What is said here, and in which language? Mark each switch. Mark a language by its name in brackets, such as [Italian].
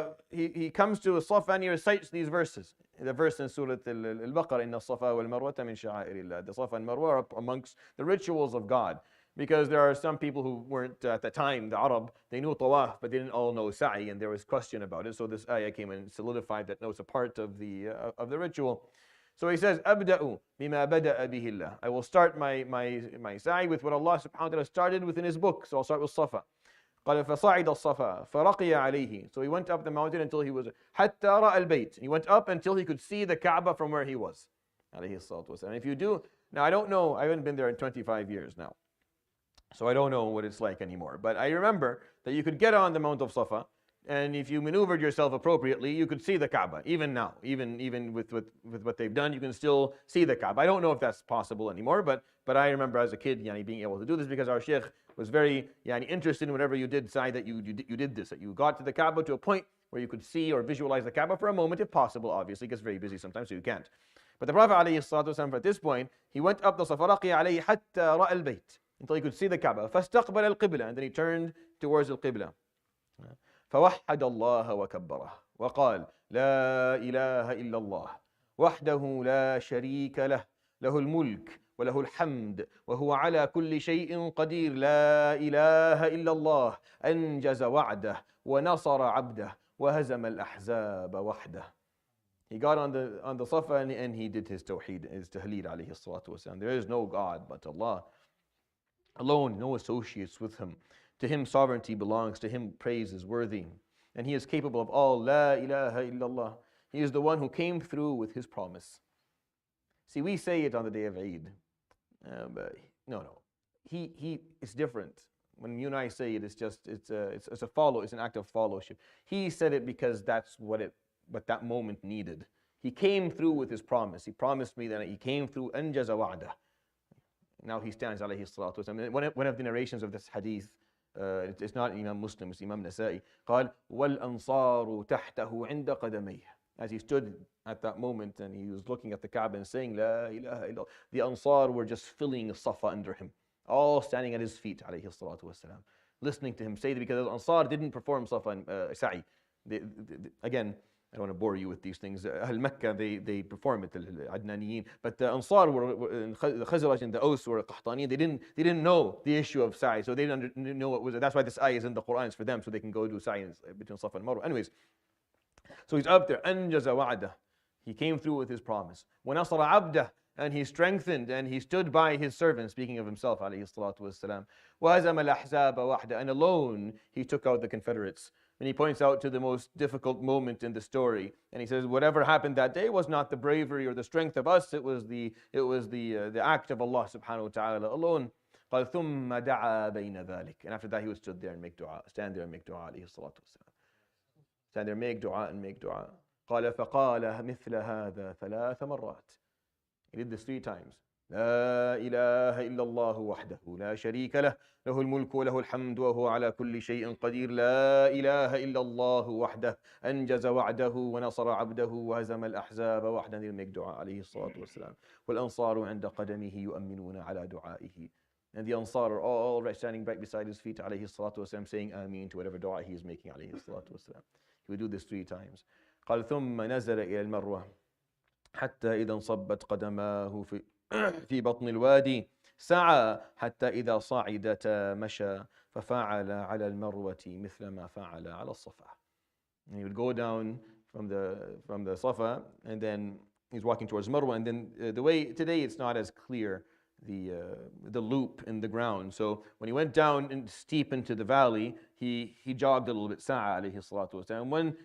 [English] He comes to Safa and he recites these verses. The verse in Surah Al-Baqarah, [Arabic] إِنَّ الصَّفَا وَالْمَرْوَةَ مِنْ شَعَائِرِ اللَّهِ. [English] The Safa and Marwa are amongst the rituals of God. Because there are some people who weren't at the time, the Arab, they knew Tawaf, but they didn't all know Sa'i, and there was question about it. So this ayah came and solidified that no, it's a part of the ritual. So he says, [Arabic] أَبْدَأُ بِمَا بَدَأَ بِهِ اللَّهِ. [English] I will start my Sa'i with what Allah subhanahu wa ta'ala started within His book. So I'll start with Safa. [Arabic] قال فصعد الصفا فرقي عليه. [English] So he went up the mountain until he was [Arabic] حتى رأى البيت. [English] He went up until he could see the Kaaba from where he was. [Arabic] عليه الصلاة والسلام. [English] If you do, now I don't know, I haven't been there in 25 years now. So I don't know what it's like anymore. But I remember that you could get on the Mount of Safa, and if you maneuvered yourself appropriately, you could see the Kaaba. Even now, even with what they've done, you can still see the Kaaba. I don't know if that's possible anymore, but I remember as a kid, being able to do this because our Sheikh was very interested in whenever you did say that you did this, that you got to the Kaaba to a point where you could see or visualize the Kaaba for a moment, if possible. Obviously, it gets very busy sometimes, so you can't. But the Prophet ﷺ, at this point, he went up the Safa, [Arabic] رقي عليه حتى رأى البيت, [English] until he could see the Kaaba. [Arabic] فاستقبل القبلة, [English] and then he turned towards the Qibla. [Arabic] فوحد الله وكبره وقال لا إله إلا الله وحده لا شريك له له الملك وله الحمد وهو على كل شيء قدير لا إله إلا الله أنجز وعده ونصر عبده وهزم الأحزاب وحده. [English] He got on the Safa and he did his tawheed, his tahleel alayhi salatu wasalam. There is no God but Allah alone, no associates with him. To him sovereignty belongs, to him praise is worthy. And he is capable of all. La ilaha illallah. He is the one who came through with his promise. See, we say it on the day of Eid. But no. It's different. When you and I say it, it's an act of fellowship. He said it because that's what that moment needed. He came through with his promise. He promised me that he came through, anjaza wa'dah. Now he stands, alayhi salatu wasalam. One of the narrations of this hadith, it's not Imam Muslim, it's Imam Nasa'i. [Arabic] قال والأنصار تحته عند قدميه. [English] As he stood at that moment and he was looking at the Kaaba and saying, La ilaha illallah, the Ansar were just filling Safa under him, all standing at his feet, alayhi salatu wasalam, listening to him say that, because the Ansar didn't perform Safa and Sa'i. Again, I don't want to bore you with these things. Ahl Mecca, they perform it, Adnaniyin. But the Ansar the Khazraj and the Aus were Qahtaniyin. They didn't know the issue of Sa'i, so they didn't know what was it. That's why this ayah is in the Quran. It's for them, so they can go do Sa'i between Safa and Marwa. Anyways, so he's up there. Anjaza wa'dah. He came through with his promise. [Arabic] وَنَصَرَ عَبْدَهُ. [English] And he strengthened and he stood by his servant, speaking of himself, alayhi salatu wassalam. [Arabic] وَهَزَمَ الْأَحْزَابَ وَحْدَهُ. [English] And alone he took out the Confederates. And he points out to the most difficult moment in the story. And he says, whatever happened that day was not the bravery or the strength of us, it was the act of Allah subhanahu wa ta'ala alone. [Arabic] قال ثم دعا بين ذلك. [English] And after that he would stand there and make dua, alayhi salatu wassalam. Stand there, make dua and make dua. [Arabic] قال فقال مثل هذا ثلاث مرات. [English] He did this 3 times. [Arabic] لا إله إلا الله وحده لا شريك له له الملك وله الحمد وهو على كل شيء قدير لا إله إلا الله وحده أنجز وعده ونصر عبده وهزم الأحزاب وحده. [English] He'll make dua [Arabic] عليه الصلاة والسلام. والأنصار عند قدمه يؤمنون على دعائه. [English] And the Ansar are all standing right beside his feet [Arabic] عليه الصلاة والسلام, [English] saying Ameen to whatever dua he is making عليه الصلاة والسلام. He would do this 3 times. [Arabic] قال ثم نزل إلى المروة حتى إذا انصبت قدماه في بطن الوادي سعى حتى إذا صعدتا مشى ففعل على المروة مثل ما فعل على الصفا. [English] And he would go down from the Safa, and then he's walking towards Marwa, and then the way today it's not as clear, the loop in the ground. So when he went down and steep into the valley, he jogged a little bit, sa'a alayhi salatu wasalam.